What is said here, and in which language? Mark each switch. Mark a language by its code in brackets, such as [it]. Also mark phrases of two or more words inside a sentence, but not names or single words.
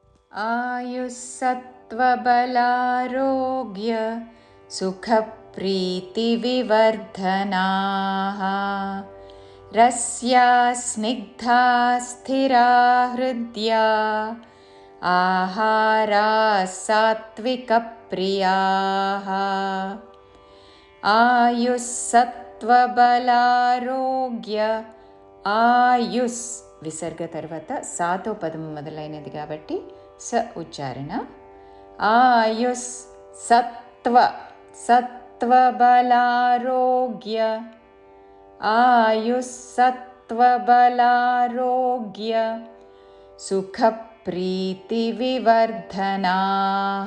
[sa] आयुस्सत्त्वबलारोग्य सुखप्रीतिविवर्धनाः रस्या स्निग्धा स्थिरा हृद्या आहाराः सात्विकप्रियाः ఆయుస్సత్వబలారోగ్య [te] ఆయుస్ విసర్గ తర్వాత సాతో పదము మొదలైనది కాబట్టి స ఉచ్చారణ. [sa] ఆయుస్ సత్వబలారోగ్య ఆయుస్సత్వబలారోగ్య సుఖప్రీతివివర్ధనాః.